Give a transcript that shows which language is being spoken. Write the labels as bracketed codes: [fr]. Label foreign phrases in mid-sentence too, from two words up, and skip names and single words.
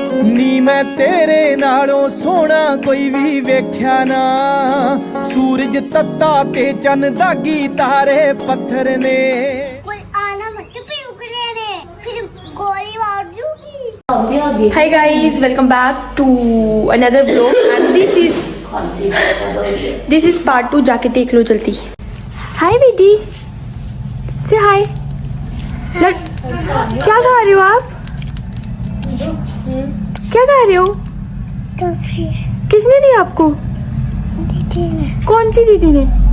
[pa] ਨੀ ਮੈਂ ਤੇਰੇ ਨਾਲੋਂ ਸੋਹਣਾ ਕੋਈ ਵੀ ਵੇਖਿਆ ਨਾ, ਸੂਰਜ ਤੱਤਾ ਤੇ ਚੰਨ ਦਾਗੀ ਤਾਰੇ ਪੱਥਰ ਨੇ। [hi] कोई आना मत पे उगले फिर गोली मार दूंगी। [en] Hi guys, welcome back to another vlog and this is part 2। [hi] जाके देख लो जल्दी। Hi बेटी, [en] say hi। [hi] क्या खा रहे हो आप? क्या खा रहे हो? किसने दी आपको? दीदी ने। कौन सी दीदी ने?